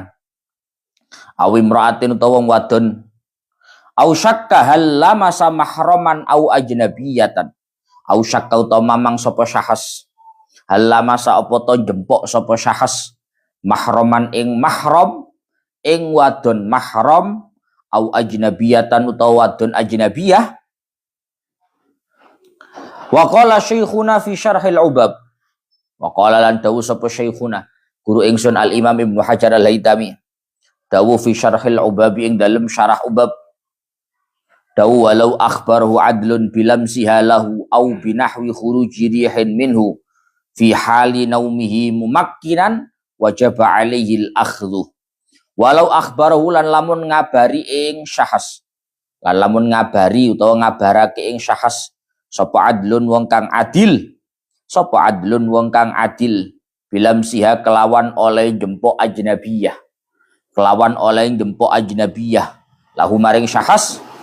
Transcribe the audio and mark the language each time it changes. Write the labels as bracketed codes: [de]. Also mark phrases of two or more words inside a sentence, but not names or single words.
[ar] أو امرأة [jv] utawa wong wadon [ar] أو شك هل لمس محرما أو أجنبية أو شك [jv] utawa mamang sapa syahas halamasa apa to jempok sapa syahas mahraman ing mahram ing wadon [ar] محرم أو أجنبية [jv] utawa wadon ajnabiyah. [ar] وقال شيخنا في شرح العباب وقال [jv] lan dawu sapa [ar] syekhuna [jv] guru ingsun [ar] Al Imam Ibnu Hajar Al Haytami dawu في شرح العباب [jv] ing dalem syarah ubab dawu [ar] ولو أخبره عدل بلمسها له أو بنحو خروج ريح منه في حال نومه ممكنا وجب عليه الأخذ ولو أخبره [jv] lan lamun ngabari ing syahas lan lamun ngabari utawa ngabarake ing syahas sapa adlun wong kang adil sapa adlun wong kang adil bilamsiha kelawan oleh jempok ajnabiyah kelawan oleh jempok ajnabiyah lahu maring syahas